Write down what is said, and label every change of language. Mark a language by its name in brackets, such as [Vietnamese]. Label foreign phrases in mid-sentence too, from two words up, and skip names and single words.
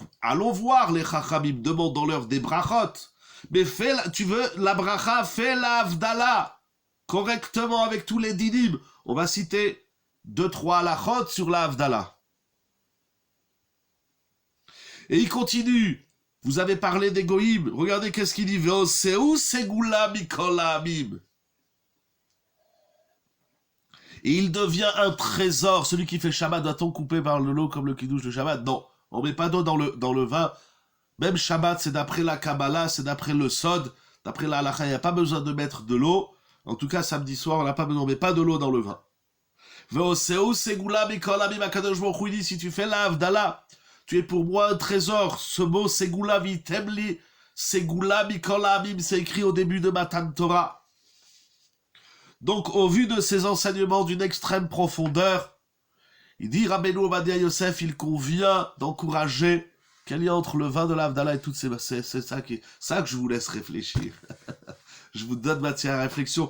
[French] Allons voir les chachamim, demandons-leur des brachot. Mais tu veux la bracha, fais la avdala correctement avec tous les dinim. On va citer 2-3 halachot sur la avdala. Et il continue. Vous avez parlé des goïm. Regardez qu'est-ce qu'il dit. [Hebrew] ועשו סגולה מכל העמים. [French] Et il devient un trésor. Celui qui fait Shabbat, doit-on couper par le lot comme le kiddush de Shabbat? Non, on met pas d'eau dans le vin. Même Shabbat, c'est d'après la Kabbalah, c'est d'après le Sod, d'après la Halakha, il n'y a pas besoin de mettre de l'eau. En tout cas, samedi soir, on n'a pas besoin, on met pas de l'eau dans le vin. [Hebrew] ועשו סגולה מכל העמים. הקדוש ברוך הוא [French] dit, si tu fais la Havdalah, tu es pour moi un trésor. Ce mot [Hebrew] סגולה ויתמלי, סגולה מכל העמים, [French] c'est écrit au début de Matan Torah. Donc, au vu de ces enseignements d'une extrême profondeur, il dit, Rabbeinu Ovadia Yosef, il convient d'encourager quel lien entre le vin de l'Avdala et toutes ces... C'est ça que je vous laisse réfléchir. Je vous donne matière à réflexion.